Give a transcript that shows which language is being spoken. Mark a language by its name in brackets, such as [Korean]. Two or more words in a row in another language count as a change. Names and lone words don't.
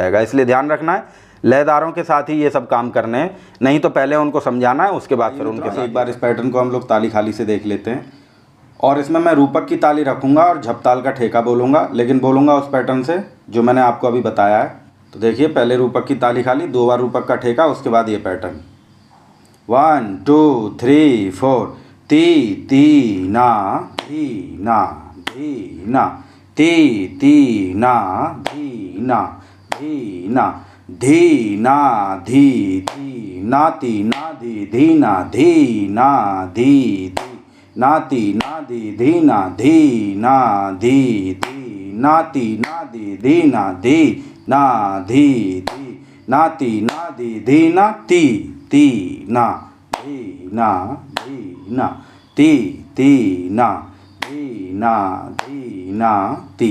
[Hindi] इसलिए ध्यान रखना है लयदारों के साथ ही ये सब काम करने हैं, नहीं तो पहले उनको समझाना है, उसके बाद फिर उनके साथ। एक बार इस पैटर्न को हम लोग ताली खाली से देख लेते हैं। और इसमें मैं रूपक की ताली रखूँगा और झपताल का ठेका बोलूँगा, लेकिन बोलूँगा उस पैटर्न से जो मैंने आपको अभी बताया है। तो देखिए, पहले रूपक की ताली खाली, 2 बार रूपक का ठेका, उसके बाद ये पैटर्न 1 2 3 4 ती ती ना धी ना धी ना ती ती ना धी ना धी ना धी ना धी धी नाती ना धी धी ना धी ना धी धी नाती ना धी धी ना धी ना धी धी नाती ना धी धी ना धी ना धी धी नाती ना धी धी ना ती ती ना धी ना धी ना ती ती ना धी ना धी ना ती।